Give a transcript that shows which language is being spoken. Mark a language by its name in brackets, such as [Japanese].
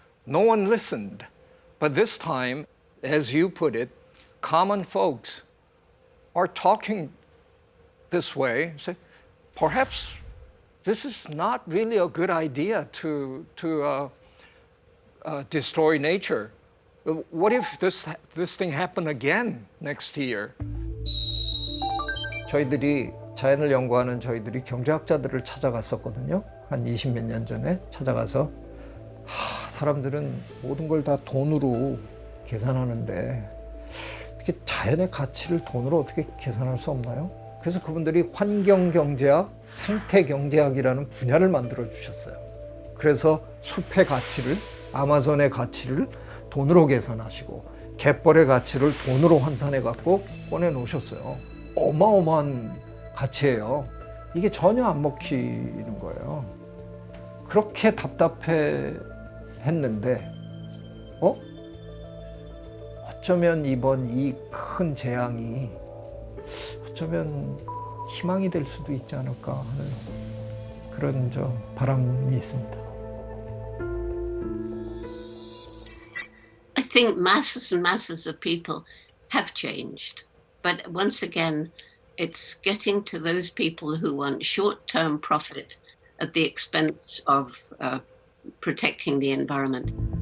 [English] No one listened. But this time, as you put it, common folks are talking this way. Say, perhaps this is not really a good idea to destroy nature. What if this thing happened again next year? [Korean] 저희들이 자연을 연구하는 저희들이 경제학자들을 찾아갔었거든요. 한 20몇 년 전에 찾아가서 사람들은 모든 걸 다 돈으로 계산하는데 어떻게 자연의 가치를 돈으로 어떻게 계산할 수 없나요? 그래서 그분들이 환경경제학, 생태경제학이라는 분야를 만들어 주셨어요. 그래서 숲의 가치를, 아마존의 가치를 돈으로 계산하시고 갯벌의 가치를 돈으로 환산해 갖고 꺼내 놓으셨어요. 어마어마한 가치예요. 이게 전혀 안 먹히는 거예요. 그렇게 답답해 했는데 어쩌면 이번 이 큰 재앙이 어쩌면 희망이 될 수도 있지 않을까 하는 그런 바람이 있습니다. [English] I think masses and masses of people have changed. But once again, it's getting to those people who want short-term profit at the expense of protecting the environment.